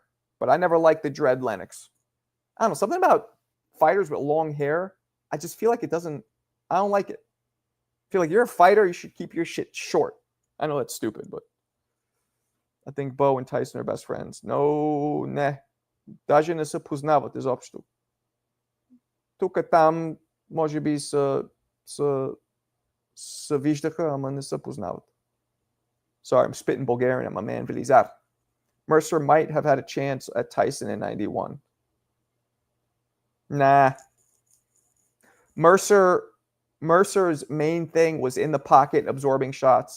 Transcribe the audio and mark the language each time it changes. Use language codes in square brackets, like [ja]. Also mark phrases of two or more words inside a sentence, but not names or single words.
[en] But I never liked the dread Lennox. I don't know, something about fighters with long hair. I just feel like it doesn't. I don't like it. I feel like you're a fighter. You should keep your shit short. I know that's stupid, but I think Bo and Tyson are best friends. No, ne. [bg] Даже не се познават изобщо. Тук там може би се виждаха, ама не се познават. [en] Sorry, I'm spitting Bulgarian at my man Vilizar. Mercer might have had a chance at Tyson in 91. Nah. Mercer's main thing was in the pocket absorbing shots.